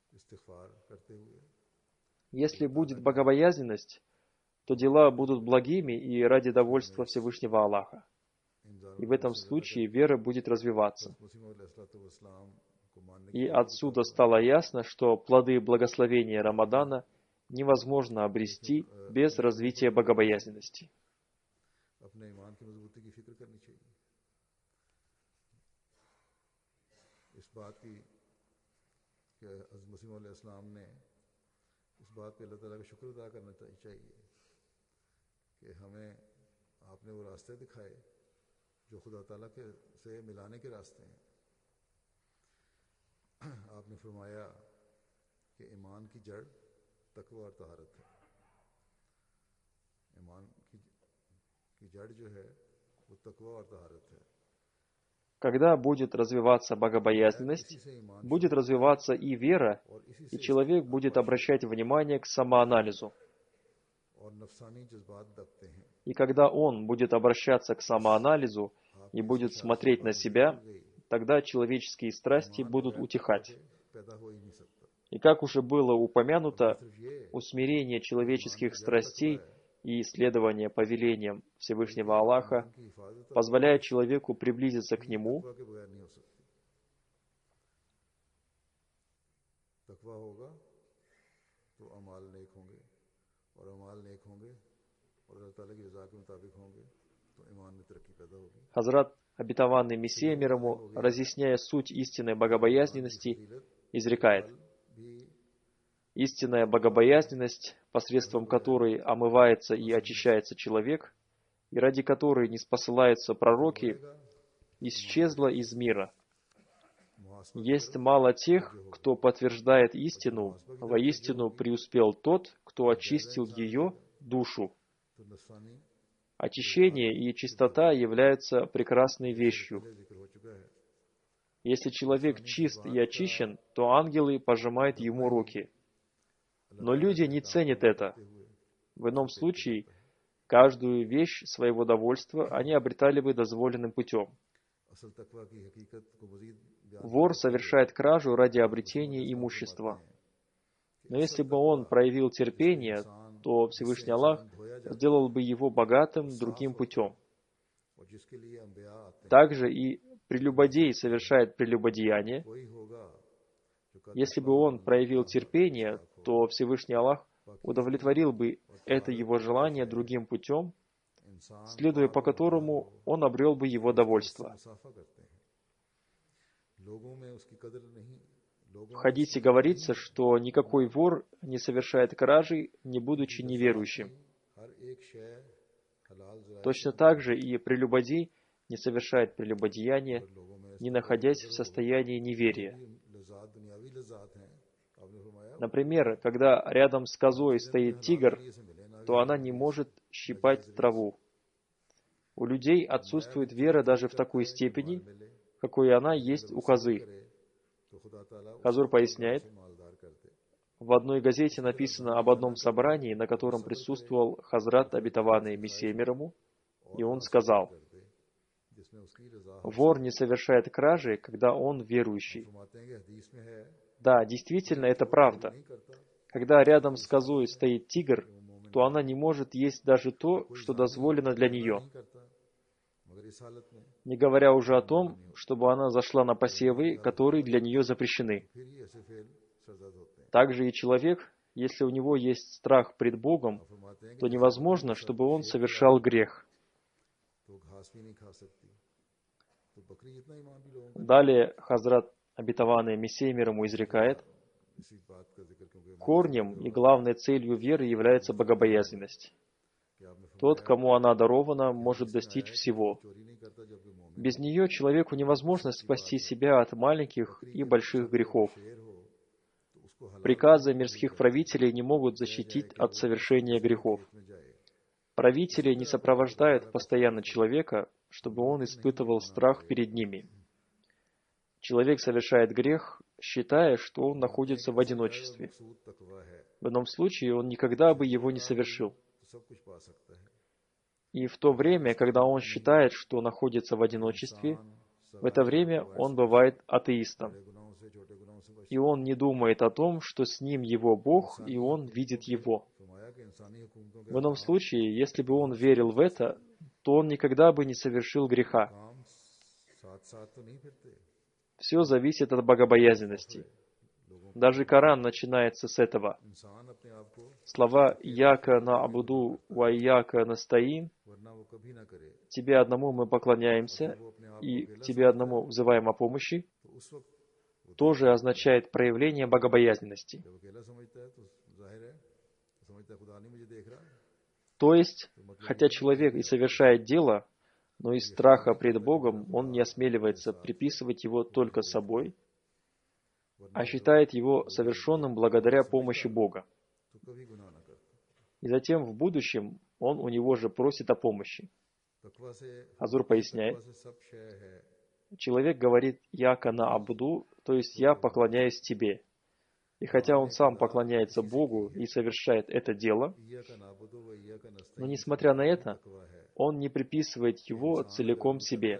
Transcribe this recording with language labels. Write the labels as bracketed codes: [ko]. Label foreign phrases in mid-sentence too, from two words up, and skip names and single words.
[ru] Если будет богобоязненность, то дела будут благими и ради довольства Всевышнего Аллаха. И в этом случае вера будет развиваться. И отсюда стало ясно, что плоды благословения Рамадана невозможно обрести без развития богобоязненности. [ur] اس بات پہ اللہ تعالیٰ کا شکر ادا کرنا چاہیے کہ ہمیں آپ نے وہ راستے دکھائے جو خدا تعالیٰ کے سے ملانے کے راستے ہیں. آپ نے فرمایا کہ ایمان کی جڑ تقویٰ اور طہارت ہے. ایمان کی جڑ جو ہے وہ تقویٰ اور طہارت ہے. [ru] Когда будет развиваться богобоязненность, будет развиваться и вера, [ur] اور اسی [ru] и [ur] से [ru] человек будет обращать внимание к самоанализу. [ur] اور نفسانی جذبات دبتے ہیں. [ru] И когда он будет обращаться к самоанализу и будет смотреть на себя, тогда человеческие страсти будут утихать. [ur] پیدا ہو ہی نہیں سکتا. [ru] И как уже было упомянуто, [ur] صرف یہ [ru] усмирение [ur] ईमान [ru] человеческих [ur] کا جب تقویٰ [ru] страстей [ur] है, [ru] и исследование повелениям Всевышнего Аллаха [ur] ایمان کی حفاظت اور [ru] позволяет человеку приблизиться к [ur] भी [ru] Нему, [ur] تقویٰ کے بغیر نہیں ہو سکتی۔ تقویٰ ہوگا تو اعمال نیک ہوں گے، اور اعمال نیک ہوں گے اور اللہ تعالیٰ کی رضا کے مطابق ہوں گے تو ایمان میں ترقی پیدا ہوگی. [ru] Хазрат, обетованный Мессия мир ему, разъясняя суть истинной богобоязненности, изрекает: [ur] भी [ru] истинная богобоязненность, посредством которой омывается и очищается человек, и ради которой не спосылаются пророки, исчезла из мира. Есть мало тех, кто подтверждает истину, воистину преуспел тот, кто очистил ее, душу. [ur] تو نفسانی [ru] Очищение и чистота являются прекрасной вещью. [ur] پہلے ذکر ہو چکا ہے. [ru] Если человек чист и очищен, то ангелы пожимают ему руки. Но люди не ценят это. В ином случае, каждую вещь своего довольства они обретали бы дозволенным путем. [ur] اصل تقویٰ کی حقیقت کو مزید بیان [ru] Вор совершает кражу ради обретения имущества. Но если бы он проявил терпение, то Всевышний Аллах сделал бы его богатым другим путем. [ur] اور جس کے لیے انبیاء آتے ہیں [ru] Также и прелюбодей совершает прелюбодеяние. [ur] وہی ہوگا جو کل [ru] Если бы он проявил терпение, то Всевышний Аллах удовлетворил бы это его желание другим путем, [ur] इंसान [ru] следуя по которому он обрел бы его довольство. [ur] مصافحہ کرتے ہیں. لوگوں میں اس کی قدر نہیں، لوگوں [ru] В хадисе говорится, что никакой вор не совершает кражи, не будучи неверующим. [ur] ہر ایک شے حلال ذرائع [ru] Точно так же и прелюбодей не совершает прелюбодеяние, [ur] لوگوں میں [ru] не находясь в состоянии неверия. [ur] لذات دنیاوی لذات ہیں. آپ نے فرمایا [ru] Например, когда рядом с козой стоит тигр, [ur] یہ سے ملے نہ [ru] то она не может щипать траву. У людей отсутствует вера даже в такой степени, [ur] मिले [ru] какой она есть у козы. [ur] کرے تو خدا تعالیٰ [ru] Хазур поясняет, [ur] اسے مالدار کر دے. [ru] в одной газете написано об одном собрании, на котором присутствовал Хазрат, обетованный Мессией мир ему, и он сказал: [ur] کر دے جس میں اس کی رضا ہو. [ru] вор не совершает кражи, когда он верующий. [ur] فرماتے ہیں کہ حدیث میں ہے [ru] Да, действительно, это правда. [ur] نہیں کرتا [ru] Когда рядом с козой стоит тигр, то она не может есть даже то, что дозволено для нее, [ur] نہیں کرتا، مگر اس حالت میں [ru] не говоря уже о том, чтобы она зашла на посевы, которые для нее запрещены. [ur] پھر ہی ایسے فعل سرزد ہوتے ہیں. [ru] Также и человек, если у него есть страх пред Богом, [ur] فرماتے ہیں کہ [ru] то невозможно, чтобы он совершал грех. [ur] تو گھاس بھی نہیں کھا سکتی، تو بکری جتنا ایمان بھی لوگوں کا [ru] Далее Хазрат, обетованный Мессией мир ему, изрекает: [ur] اسی بات کا ذکر کیونکہ [ru] корнем и главной целью веры является богобоязненность. [ur] کہ آپ نے [ru] Тот, кому она дарована, может достичь всего. [ur] چوری نہیں کرتا جبکہ مومن [ru] Без нее человеку невозможно спасти себя от маленьких и больших грехов. [ur] شیر ہو تو اس کو حلال [ru] Приказы мирских правителей не могут защитить от совершения грехов. [ur] میں جائے. [ru] Правители не сопровождают постоянно человека, чтобы он испытывал страх перед ними. Человек совершает грех, считая, что он находится в одиночестве. [ur] مقصود تقویٰ ہے [ru] В ином случае он никогда бы его не совершил. [ur] تو سب کچھ پا سکتا ہے. [ru] И в то время, когда он считает, что находится в одиночестве, в это время он бывает атеистом. [ur] بڑے گناہوں سے چھوٹے گناہوں سے بچ. [ru] И он не думает о том, что с ним его Бог, и он видит его. [ur] فرمایا کہ انسانی حکومتوں کے [ru] В ином случае, если бы он верил в это, то он никогда бы не совершил греха. [ur] کام ساتھ ساتھ تو نہیں پھرتے. [ru] Все зависит от богобоязненности. Даже Коран начинается с этого. [ur] انسان اپنے آپ کو [ru] Слова [ar] «إياك نعبد وإياك نستعين» [ur] ورنہ وہ کبھی نہ کرے, [ru] «Тебе одному мы поклоняемся [ur] وہ اپنے آپ [ru] и [ur] को [ru] к Тебе одному взываем о помощи» [ur] تو اس وقت [ru] тоже означает проявление богобоязненности. [ur] جب اکیلا سمجھتا ہے تو ظاہر ہے تو سمجھتا ہے خدا نہیں مجھے دیکھ رہا. [ru] То есть, хотя человек и совершает дело, но из страха пред Богом он не осмеливается приписывать его только собой, а считает его совершенным благодаря помощи Бога. [ur] تو کبھی گناہ نہ کرتا. [ru] И затем в будущем он у него же просит о помощи. Хазур поясняет, человек говорит [ar] «إياك نعبد», [ru] то есть «Я поклоняюсь тебе». И хотя он сам поклоняется Богу и совершает это дело, но несмотря на это, он не приписывает его целиком себе.